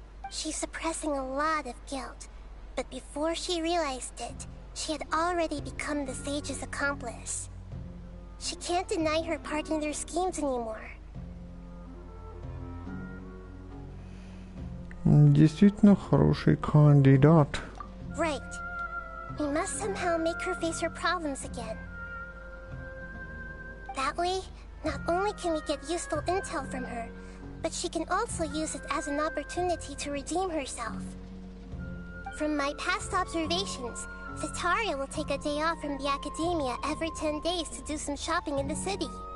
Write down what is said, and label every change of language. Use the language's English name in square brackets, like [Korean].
[English] She's suppressing a lot of guilt, but before she realized it, she had already become the sage's accomplice. She can't deny her part in their schemes anymore. [Russian] Действительно хороший кандидат. [English] Right. We must somehow make her face her problems again. That way, not only can we get useful intel from her, but she can also use it as an opportunity to redeem herself. From my past observations, Setaria will take a day off from the academia every 10 days to do some shopping in the city.